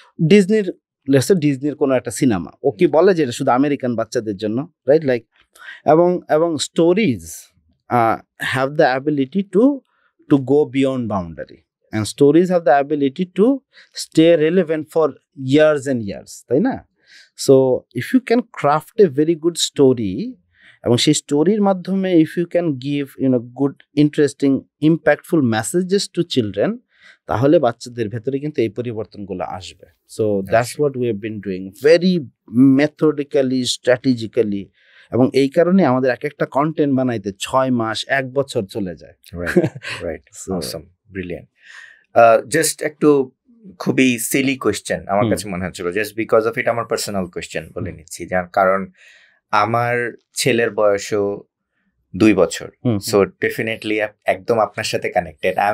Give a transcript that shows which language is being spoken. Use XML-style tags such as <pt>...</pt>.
<bn>ডিজনির কোনো একটা সিনেমা ও কি বলে যে এটা শুধু আমেরিকান বাচ্চাদের জন্য,</bn> <en>Right? Like এবং stories have the ability to go beyond boundary, and stories have the ability to stay relevant for years and years,</en> <bn>তাই না?</bn> <en>So if you can craft a very good story</en> <bn>এবং সেই স্টোরির মাধ্যমে</bn> <en>if you can give good interesting impactful messages to children,</en> <bn>তাহলে বাচ্চাদের ভেতরে কিন্তু এই পরিবর্তনগুলো আসবে।</bn> <en>So that's what we have been doing very methodically, strategically,</en> <bn>এবং এই কারণে আমাদের এক একটা কন্টেন্ট বানাইতে 6 মাস 1 বছর চলে যায়।</bn> <en>Right, awesome, brilliant.</en> <bn>জাস্ট একটু খুবই সিলি কোয়েশ্চেন আমার কাছে মনে হচ্ছিল,</bn> <en>just because of it</en> <bn>আমার পার্সোনাল কোয়েশ্চেন বলে নিচ্ছি, যার কারণ আমার ছেলের বয়সও 2 বছর, সো ডেফিনেটলি একদম আপনার সাথে কানেক্টেড।</bn>